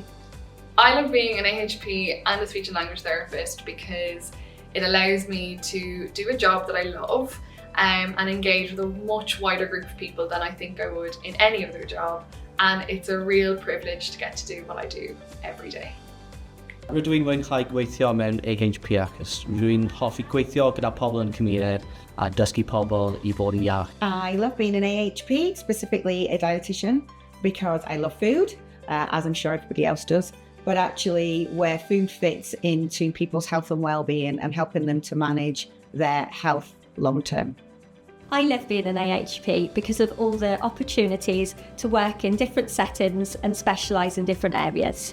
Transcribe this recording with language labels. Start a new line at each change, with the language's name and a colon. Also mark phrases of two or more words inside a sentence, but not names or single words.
English: I love being an AHP and a speech and language therapist because it allows me to do a job that I love and engage with a much wider group of people than I think I would in any other job. And it's a real privilege to get to do what I do every day.
Welsh: Rydw i'n mwynhau gweithio mewn AHP achos rwy'n hoffi gweithio gyda pobl yn y cymuned a dysgu pobl i fod yn iach.
English: I love being an AHP, specifically a dietitian, because I love food, as I'm sure everybody else does, but actually where food fits into people's health and well-being and helping them to manage their health long-term. I love being an AHP because of all the opportunities to work in different settings and specialise in different areas.